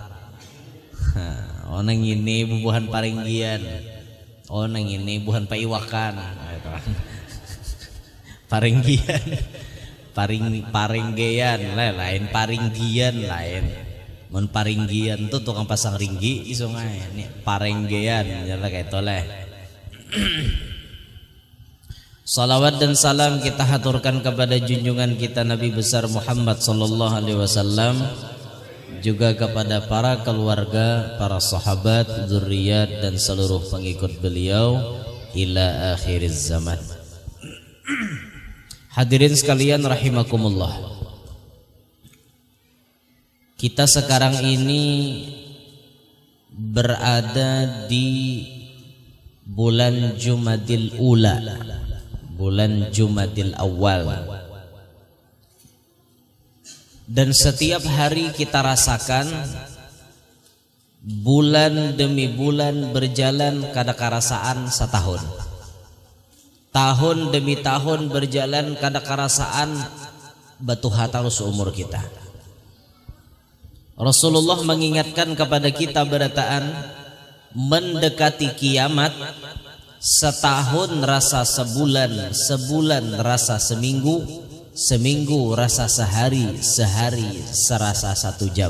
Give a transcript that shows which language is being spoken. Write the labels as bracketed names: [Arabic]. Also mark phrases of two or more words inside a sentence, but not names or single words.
[Banjar] Oh nang ini bubuhan paringgian, oh nang ini buhan paiwakan, paringgian, paringgian lain, paringgian lain, mon paringgian tuh tukang pasang ringgi di sungai, nih paringgian jalan kayak toleh. [Indonesian] Salawat dan salam kita haturkan kepada junjungan kita Nabi besar Muhammad [Arabic] sallallahu alaihi wasallam, [Indonesian] juga kepada para keluarga, para sahabat, zuriat dan seluruh pengikut beliau [Arabic] ila akhiriz zaman. [Indonesian] Hadirin sekalian rahimakumullah, kita sekarang ini berada di bulan Jumadil Ula, bulan Jumadil Awal. Dan setiap hari kita rasakan bulan demi bulan berjalan [Banjar] kada karasaan setahun, [Indonesian] tahun demi tahun berjalan [Banjar] kada karasaan batu hatalus [Indonesian] umur kita. Rasulullah mengingatkan kepada kita berataan mendekati kiamat, setahun rasa sebulan, sebulan rasa seminggu, seminggu rasa sehari, sehari serasa 1 jam.